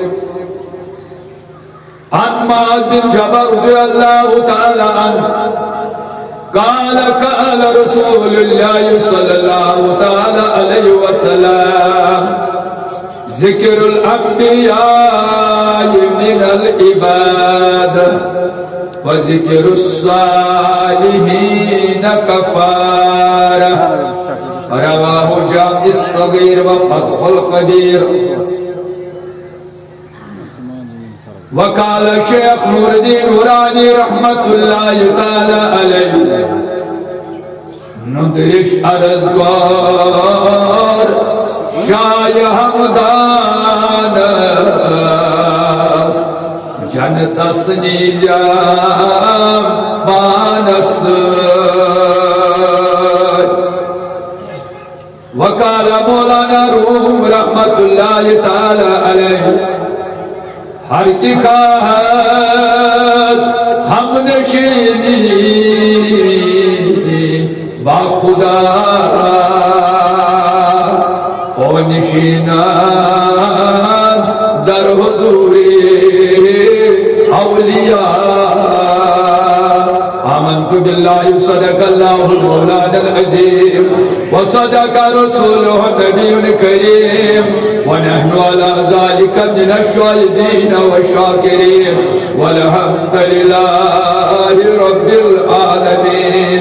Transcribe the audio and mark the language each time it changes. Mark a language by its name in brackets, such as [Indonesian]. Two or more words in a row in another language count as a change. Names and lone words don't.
[Arabic] عن معاذ بن جبل رضي الله تعالى عنه قال قال رسول الله صلى الله تعالى عليه وسلم ذكر الأنبياء من العباد وذكر الصالحين كفارة. رواه جامع الصغير وفتح القدير. وقال الشيخ [Kashmiri] نور الدين نورانی [Arabic] رحمت اللہ تعالی علیہ [Kashmiri] ندرش ارزگار شای ہمدانس جنتس نیجام بانس. [Arabic] وقال مولانا [Persian] روم [Arabic] رحمت اللہ تعالی علیہ [Persian] ہر کی خواہد ہم نشینی با خدا او نشینان در حضوری اولیاء. [Arabic] آمنت باللہ صدق اللہ مولانا العظیم وصدق رسوله النبی الکریم ونحن على ذلك من الشاهدين والشاكرين والحمد لله رب العالمين.